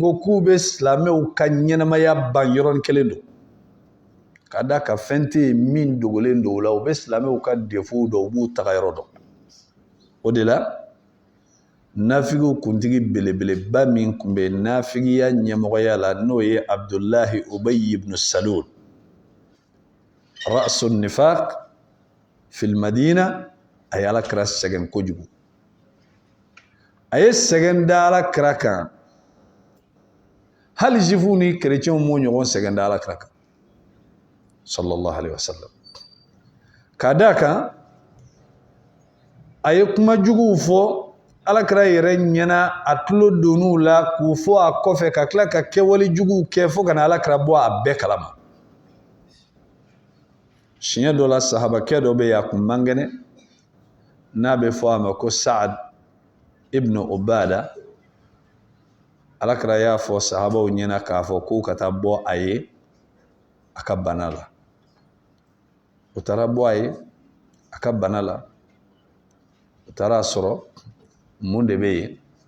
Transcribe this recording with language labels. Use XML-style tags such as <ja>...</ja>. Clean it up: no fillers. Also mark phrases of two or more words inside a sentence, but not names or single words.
<bm>ko k'u bɛ silamɛw ka ɲɛnamaya ban yɔrɔnin kelen don ka da ka fɛn tɛ yen min dogolen don o la u bɛ silamɛw ka défaut dɔn u b'u taga yɔrɔ dɔn o de la nafigiw kuntigi belebeleba min tun bɛ nafigiya ɲɛmɔgɔya la n'o ye Abdullahi Ubayy ibn Salul</bm> <ar>رأس النفاق في المدينة</ar> <bm>a ye Alakira sɛgɛn kojugu a ye sɛgɛn da Alakira kan hali juifs ni chrétiens m'o ɲɔgɔn sɛgɛn da Alakira kan</bm> <ar>صلى الله عليه وسلم</ar> <bm>ka da kan a ye kuma juguw fɔ Alakira yɛrɛ ɲɛna a tulo donn'u la k'u fɔ a kɔfɛ ka tila ka kɛwale juguw kɛ fo ka na Alakira bɔ a bɛɛ kalama siɲɛ dɔ la sahabakɛ dɔ bɛ yen a kun man kɛnɛ n'a bɛ fɔ a ma ko Sa'ad ibn Ubada Alakira y'a fɔ sahabaw ɲɛna k'a fɔ k'u ka taa bɔ a ye a ka bana la u taara bɔ a ye a ka bana la u taara sɔrɔ mun de bɛ yen</bm>